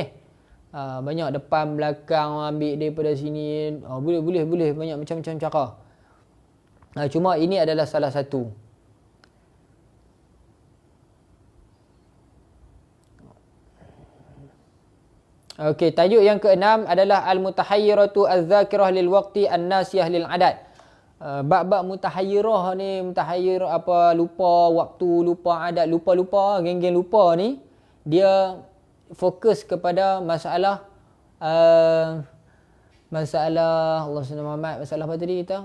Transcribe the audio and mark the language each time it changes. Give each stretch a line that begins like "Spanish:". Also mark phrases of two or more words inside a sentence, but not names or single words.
Malay: Banyak depan belakang ambil daripada sini, boleh banyak macam-macam cara. Cuma ini adalah salah satu. Okey, tajuk yang keenam adalah
Arabic: المتحيرة الذاكرة للوقت الناسية للعادة.
Malay: Bab-bab mutahayyirah ni, lupa waktu, lupa adat, lupa geng-geng lupa ni, dia fokus kepada masalah Allah SWT, masalah apa tadi kita?